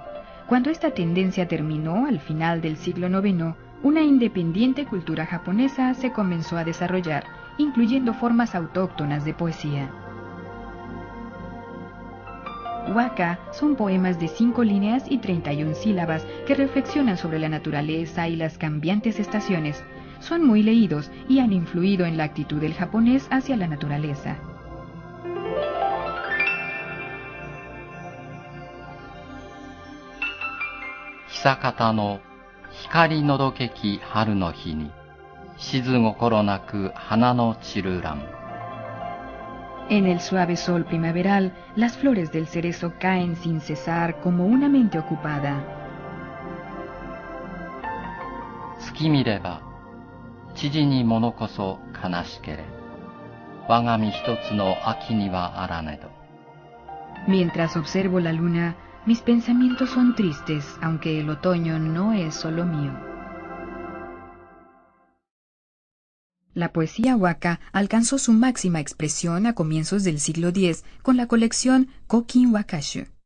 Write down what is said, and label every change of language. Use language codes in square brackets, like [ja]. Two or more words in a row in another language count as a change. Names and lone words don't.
[es] Cuando esta tendencia terminó al final del siglo IX, una independiente cultura japonesa se comenzó a desarrollar, incluyendo formas autóctonas de poesía. Waka son poemas de 5 líneas y 31 sílabas que reflexionan sobre la naturaleza y las cambiantes estaciones. Son muy leídos y han influido en la actitud del japonés hacia la naturaleza. [ja] 久方の光のどけき春の日にしづ心なく花の散るらむ. [es] En el suave sol primaveral, las flores del cerezo caen sin cesar como una mente ocupada. [ja] 月見ればちぢにものこそ悲しけれ. わが身ひとつの秋にはあらねど. [es] Mientras observo la luna, mis pensamientos son tristes, aunque el otoño no es solo mío. La poesía waka alcanzó su máxima expresión a comienzos del siglo X con la colección Kokin Wakashu.